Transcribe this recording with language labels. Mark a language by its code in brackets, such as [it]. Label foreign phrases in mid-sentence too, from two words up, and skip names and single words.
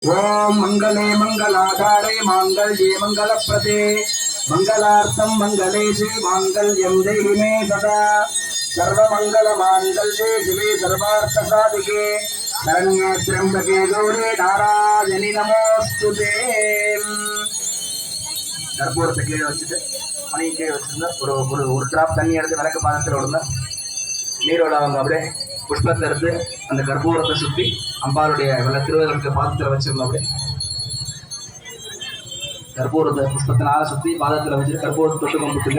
[sa] ओम मंगले मंगलाधारे मांगल्ये मंगलप्रदे मंगलार्थं मंगले शिवे मांगल्यं देहि मे सदा सर्वमंगलमांगल्ये शिवे सर्वार्थसाधिके शरण्ये त्र्यंबके गौरी नारायणि नमोस्तुते [ta] கற்பூரத்தை கீழே வச்சுட்டு மணி கீழே வச்சுருந்தா ஒரு டிராப் தண்ணி எடுத்து விளக்கு பாதத்தில் விடுங்க நீரோட அவங்க அப்படியே புஷ்பத்தை எடுத்து அந்த கற்பூரத்தை சுற்றி அம்பாளுடைய திருவதற்கு பாதத்தில் வச்சிருந்தோம். அப்படியே கற்பூரத்தை புஷ்பத்தினால சுற்றி பாதத்தில் வச்சுட்டு கற்பூரத்தை தொட்டு கும்பிட்டுங்க.